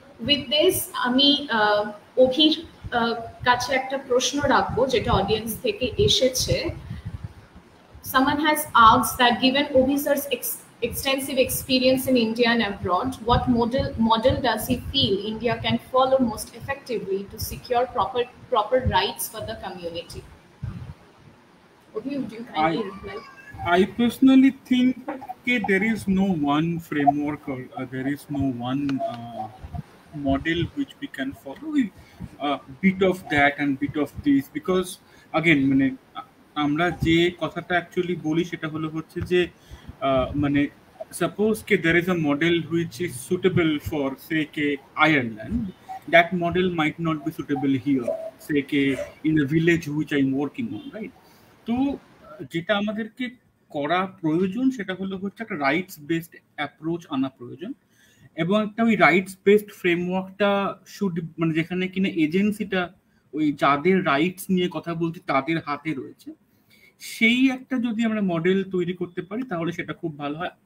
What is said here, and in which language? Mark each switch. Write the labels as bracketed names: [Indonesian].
[English] With this, [Bangla] আমি অভির কাছে একটা প্রশ্ন রাখবো যেটা অডিয়েন্স থেকে এসেছে। [English] Someone has asked that given Obi sir's extensive experience in India and abroad, what model does he feel India can follow most effectively to secure proper rights for the community? Obi, would you kindly reply? I personally think there is no one framework or there is no one model which we can follow. Bit of that and bit of this, because again [Bangla] মানে আমরা যে কথাটা actually বলি সেটা হলো হচ্ছে যে মানে [English] suppose there is a model which is suitable for say Ireland, that model might not be suitable here, say in a village which I'm working on, right? [Bangla] তো যেটা আমাদেরকে করা প্রয়োজন সেটা হলো হচ্ছে একটা রাইটস বেসড অ্যাপ্রোচ আনা প্রয়োজন, এবং একটা ওই রাইটস বেসড ফ্রেমওয়ার্কটা শুড মানে যেখানে কিনা এজেন্সিটা ওই যাদের রাইটস নিয়ে কথা বলছি তাদের হাতে রয়েছে, সেই একটা যদি আমরা মডেল তৈরি করতে পারি তাহলে সেটা খুব ভালো হয়।